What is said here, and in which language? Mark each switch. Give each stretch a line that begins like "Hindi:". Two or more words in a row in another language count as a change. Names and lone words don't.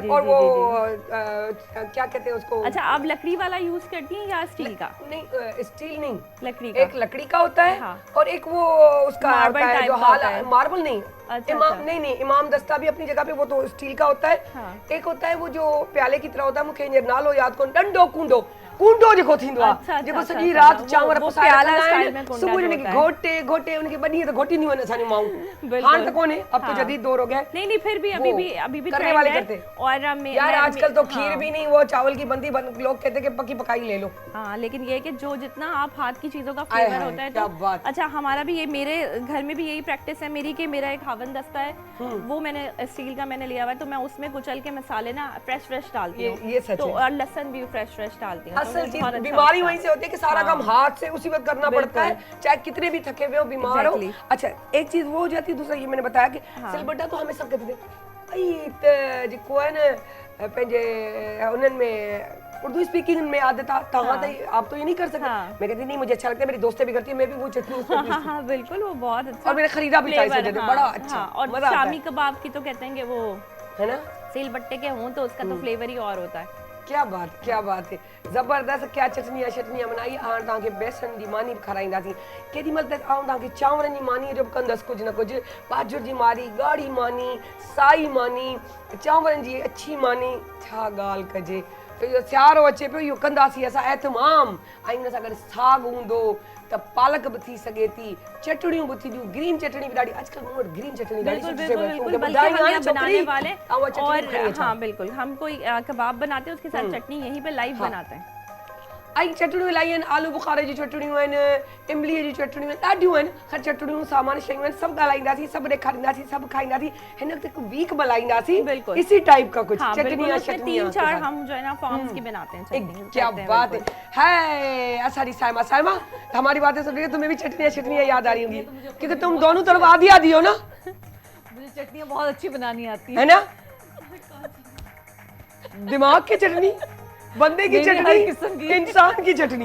Hindi: और वो क्या कहते हैं उसको? अच्छा, आप लकड़ी वाला यूज करती हैं या स्टील का? नहीं, स्टील नहीं, लकड़ी का। एक लकड़ी का होता है और एक वो उसका होता है जो मार्बल नहीं, नहीं इमाम दस्ता भी अपनी जगह पे, वो तो स्टील का होता है। एक होता है वो जो प्याले की तरह होता है,
Sindhi: मुखे नालो याद को डंडो कुंडो कुंडो जेको थींदो आ, जेको सॼी रात चांवर पसाया आहिनि, सुबुह जो उनखे घोटे उनखे बनी तो घोटी नहीं वने असानी माऊ।
Hindi: हां तो कोने, अब तो जदीद दौर हो गया। नहीं फिर भी अभी भी करने वाले करते। और यार आजकल तो खीर भी नहीं, वो चावल की बंदी लोग कहते कि पकी पकाई ले लो। हां, लेकिन ये है कि जो जितना आप हाथ की चीजों का फ्लेवर होता है तो अच्छा, हमारा भी ये, मेरे घर में भी यही प्रैक्टिस है मेरी कि मेरा एक हवन दस्ता है, वो मैंने स्टील का मैंने लिया हुआ है, तो मैं उसमें कुचल के मसाले ना फ्रेश डालती हूँ। ये सच है। और लहसुन भी फ्रेश डालती हूँ। असल चीज बीमारी वहीं से होती है कि सारा काम हाथ से उसी वक्त करना पड़ता है, चाहे कितने भी थके हुए हो, बीमार हो। अच्छा, एक चीज वो हो जाती है, दूसरा ये मैंने बताया कि सिलबट्टा तो हमें सब कहते थे जेको है ना
Sindhi: पंहिंजे उन्हनि
Hindi: में उर्दू स्पीकिंग में आदत आप तो ये नहीं कर सकते। मैं कहती नहीं, मुझे अच्छा लगता है, मेरी दोस्तें भी करती है, मैं भी वो चटनी बिल्कुल, वो बहुत अच्छा। और मैंने खरीदा भी बड़ा अच्छा। और शामी कबाब की तो कहते हैं कि वो है ना, सिलबट्टे के हों तो उसका तो फ्लेवर ही और होता है। क्या बात है, जबरदस्त। क्या चटनियां बनाई।
Sindhi: हाणे तव्हांखे बेसन जी मानी बि खाराईंदासीं। केॾी महिल त आउं तव्हांखे चांवरनि जी मानी जो बि कंदसि कुझु न कुझु। बाजुर जी मानी, ॻाढ़ी मानी, साई मानी, चांवरनि जी अछी मानी, छा ॻाल्हि कजे। तो इहो सियारो अचे पियो, इहो कंदासीं असां एतमाम। ऐं हुन सां गॾु साग हूंदो त पालक भी थी सके थी, चटड़ियों भी थी, ग्रीन चटनी भी ॾाढी आजकल मूं वटि ग्रीन चटनी ॾाढी सुठी से
Hindi: बनाने वाले। और हाँ बिल्कुल, हम कोई कबाब बनाते हैं उसके साथ चटनी यहीं पे लाइव बनाते हैं।
Sindhi: आई चटड़ियों लाई आहिनि, आलू बुखारे जी चटड़ियों आहिनि, इमलीअ जी चटड़ियूं आहिनि, ॾाढियूं आहिनि। हर चटड़ियूं सामान शयूं आहिनि, सभु ॻाल्हाईंदासीं, सभु ॾेखारींदासीं, सभु खाईंदासीं। हिन वक़्तु हिकु वीक मल्हाईंदासीं,
Hindi: इसी टाइप का कुछ चटनियां 3-4 हम जो है ना फॉर्म्स की बनाते हैं। क्या बात है। असारी साइमा हमारी बातें सुन रही है, तुम्हें भी चटनियां याद आ रही होंगी क्योंकि तुम दोनों तरफ आधी हो ना। मुझे चटनियां बहुत अच्छी बनानी आती है ना, दिमाग की चटनी, बंदे की चटनी, इंसान की चटनी,